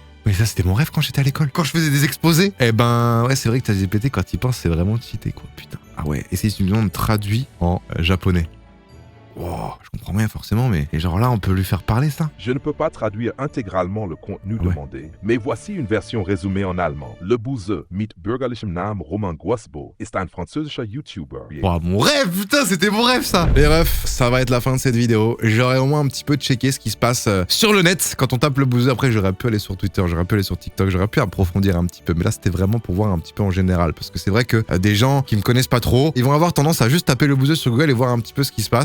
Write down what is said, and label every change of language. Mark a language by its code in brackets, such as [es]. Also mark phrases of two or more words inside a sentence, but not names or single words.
[fr] Mais ça, c'était mon rêve quand j'étais à l'école. Quand je faisais des exposés. Eh ben, ouais, c'est vrai que ChatGPT, quand il pense, c'est vraiment cheaté, quoi. Putain. Ah ouais, et c'est une demande traduit en japonais. Wow, je comprends rien forcément, mais et genre là, on peut lui faire parler ça. Je ne peux pas traduire intégralement le contenu Ouais. demandé, mais voici une version résumée en allemand. [de] Le Buse mit bürgerlichem Namen Roman Guasbo ist ein französischer YouTuber. [fr] Wow, mon rêve, putain, c'était mon rêve ça. Les refs, ça va être la fin de cette vidéo. J'aurais au moins un petit peu checké ce qui se passe sur le net quand on tape le buzzer. Après, j'aurais pu aller sur Twitter, j'aurais pu aller sur TikTok, j'aurais pu approfondir un petit peu. Mais là, c'était vraiment pour voir un petit peu en général. Parce que c'est vrai que des gens qui me connaissent pas trop, ils vont avoir tendance à juste taper le buzzer sur Google et voir un petit peu ce qui se passe.